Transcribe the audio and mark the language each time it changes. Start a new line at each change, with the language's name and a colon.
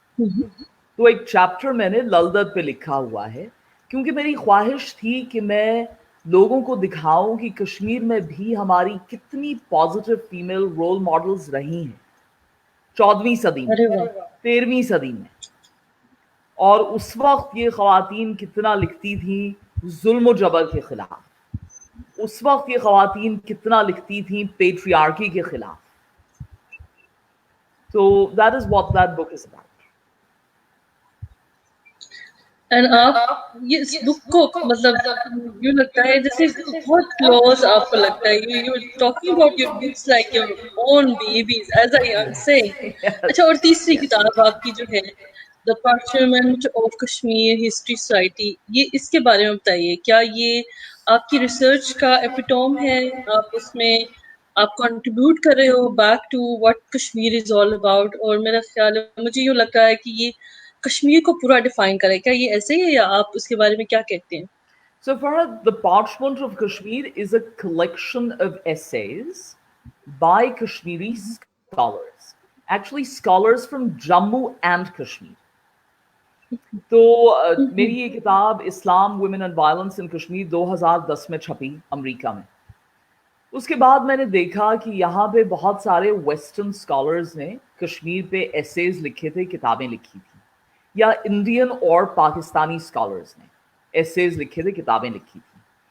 Urdu: تو ایک چیپٹر میں نے لل دید پہ لکھا ہوا ہے, کیونکہ میری خواہش تھی کہ میں لوگوں کو دکھاؤں کہ کشمیر میں بھی ہماری کتنی پازیٹیو فیمیل رول ماڈلز رہی ہیں 14ویں صدی میں, 13ویں صدی میں. اور اس وقت یہ خواتین کتنا لکھتی تھیں ظلم و جبر کے خلاف, اس وقت یہ خواتین کتنا لکھتی تھیں پیٹریارکی کے خلاف.
English: So that is what that book is about.
Urdu: And آپ یہ اس بک کو مطلب یوں لگتا ہے جیسے بہت کلوز آپ کو لگتا ہے,
English: You talking about your books like your own babies as I am saying.
Urdu: اچھا, اور تیسری کتاب آپ کی جو ہے دا parchment of Kashmir history society, یہ اس کے بارے میں بتائیے, کیا یہ آپ کی ریسرچ کا ایپیٹوم ہے؟ آپ اس میں آپ کنٹریبیوٹ کر رہے ہو
English: Back to what Kashmir is all about.
Urdu: اور میرا خیال ہے مجھے یوں لگتا ہے کہ یہ کشمیر کو پورا ڈیفائن کرے. کیا یہ ایسے ہی ہے یا آپ اس کے بارے میں کیا کہتے ہیں؟
English: So Farhad, the Parchment of Kashmir is a collection of essays by Kashmiri scholars. Actually, scholars from Jammu and Kashmir.
Urdu: تو میری یہ کتاب اسلام ویمن اینڈ وائلنس ان کشمیر 2010 میں چھپی امریکہ میں. اس کے بعد میں نے دیکھا کہ یہاں پہ بہت سارے ویسٹرن سکالرز نے کشمیر پہ ایسیز لکھے تھے, کتابیں لکھی تھیں, یا انڈین اور پاکستانی سکالرز نے ایسیز لکھے تھے, کتابیں لکھی تھیں.